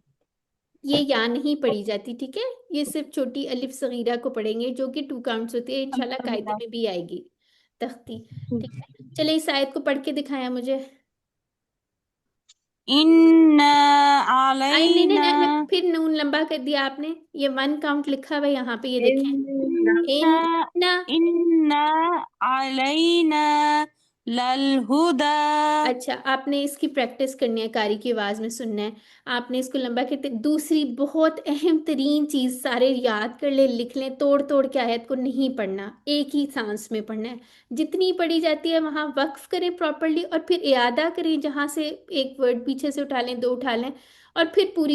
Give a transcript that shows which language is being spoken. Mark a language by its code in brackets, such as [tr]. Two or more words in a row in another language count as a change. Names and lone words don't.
[hi] ये यहाँ नहीं पढ़ी जाती, ठीक है। ये सिर्फ छोटी अलिफ सगीरा को पढ़ेंगे, जो कि [en] two counts [hi] होती है, इंशाल्लाह कायदे अल्हम्दुलिल्लाह। में भी आएगी, तख्ती, ठीक है। चलिए इस आयत को पढ़ के दिखाया मुझे। इन्ना आई नहीं नहीं अलैना। नहीं, फिर नून लंबा कर दिया आपने, ये [en] one count [hi] लिखा हुआ है यहाँ पे, ये देखें। इन्ना इन इन्ना ना, [ar] إِنَّ عَلَيْنَا لَلْهُدَىٰ. [hi] अच्छा, आपने इसकी प्रैक्टिस करनी है, कारी की आवाज में सुनना है। आपने इसको लंबा करते, दूसरी बहुत अहम तरीन चीज, सारे याद कर ले, लिख लें, तोड़ तोड़ के आयत को नहीं पढ़ना, एक ही सांस में पढ़ना है। जितनी पढ़ी जाती है वहां वक्फ करें प्रॉपरली, और फिर इयादा करें, जहां से एक वर्ड पीछे से उठा लें, दो उठा लें, और फिर पूरी